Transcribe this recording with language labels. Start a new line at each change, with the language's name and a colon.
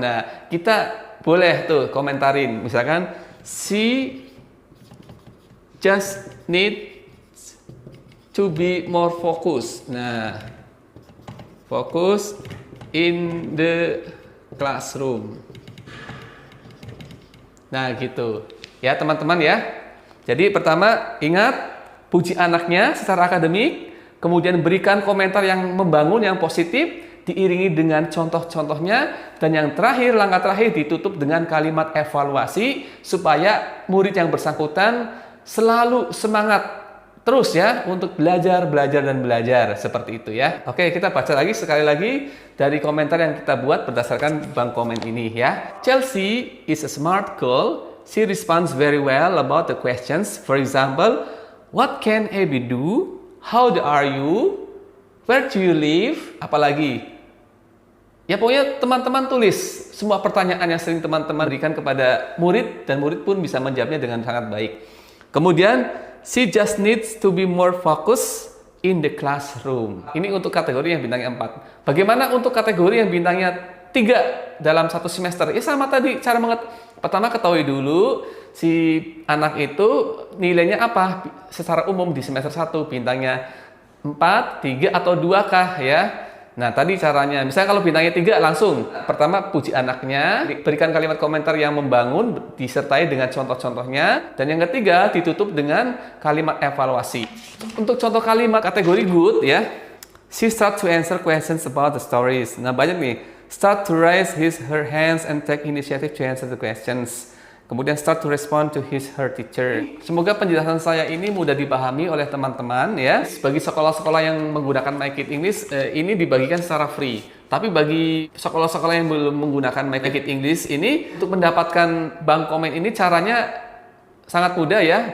Indonesian: Nah, kita boleh tuh komentarin. Misalkan si
English: just need to be more focused. Nah, focus in the classroom.
Indonesian: Nah, gitu. Ya, teman-teman ya. Jadi pertama, ingat puji anaknya secara akademik, kemudian berikan komentar yang membangun, yang positif, diiringi dengan contoh-contohnya, dan yang terakhir, langkah terakhir ditutup dengan kalimat evaluasi supaya murid yang bersangkutan selalu semangat terus ya untuk belajar seperti itu ya. Oke, kita baca lagi sekali lagi dari komentar yang kita buat berdasarkan bank komen ini ya.
English: Chelsea is a smart girl. She responds very well about the questions. For example, what can Abby do? How old are you? Where do you live?
Indonesian: Apalagi? Ya pokoknya teman-teman tulis semua pertanyaan yang sering teman-teman berikan kepada murid, dan murid pun bisa menjawabnya dengan sangat baik. Kemudian,
English: she just needs to be more focused in the classroom.
Indonesian: Ini untuk kategori yang bintangnya 4. Bagaimana untuk kategori yang bintangnya 3 dalam 1 semester? Ya sama tadi, cara pertama ketahui dulu si anak itu nilainya apa secara umum di semester 1, bintangnya 4, 3, atau 2 kah ya. Nah, tadi caranya, misalnya kalau bintangnya 3 langsung, pertama puji anaknya, berikan kalimat komentar yang membangun, disertai dengan contoh-contohnya, dan yang ketiga ditutup dengan kalimat evaluasi. Untuk contoh kalimat kategori good ya,
English: she start to answer questions about the stories.
Indonesian: Nah, banyak nih,
English: start to raise her hands and take initiative to answer the questions.
Indonesian: Kemudian
English: start to respond to her teacher.
Indonesian: Semoga penjelasan saya ini mudah dipahami oleh teman-teman ya. Bagi sekolah-sekolah yang menggunakan Make It English, ini dibagikan secara free. Tapi bagi sekolah-sekolah yang belum menggunakan Make It English ini, untuk mendapatkan bank komen ini caranya sangat mudah ya.